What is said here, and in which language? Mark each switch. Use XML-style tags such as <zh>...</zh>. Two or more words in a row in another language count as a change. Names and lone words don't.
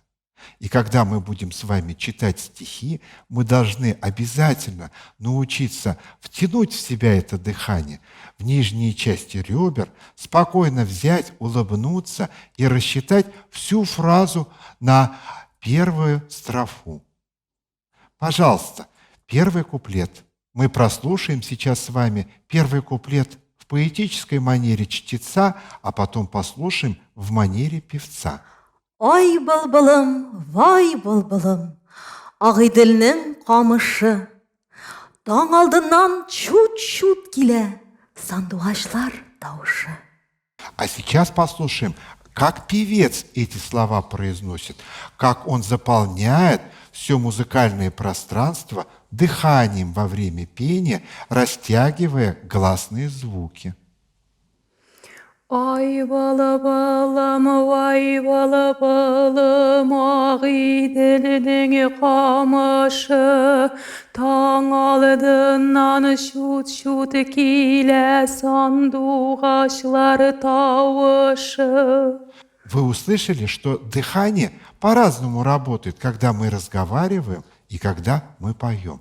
<ru>И когда мы будем с вами читать стихи, мы должны обязательно научиться втянуть в себя это дыхание, в нижние части ребер, спокойно взять, улыбнуться и рассчитать всю фразу на первую строфу. Пожалуйста, первый куплет. Мы прослушаем сейчас с вами первый куплет в поэтической манере чтеца, а потом послушаем в манере певца.</ru> <ba>Ой, былбылым, вай былбылым, Ағиделнің қамышы, таң алдынан чут-чут келе, сандуғашлар даушы.</ba> <ru>А сейчас послушаем, как певец эти слова произносит, как он заполняет все музыкальное пространство дыханием во время пения, растягивая гласные звуки.</ru> <ba>Ай балам, ай балам, Ағиделнің қамышы, таң алдынан шут-шут келе, сандуғашлар тауышы.</ba> <ru>Вы услышали, что дыхание по-разному работает, когда мы разговариваем и когда мы поем.</ru>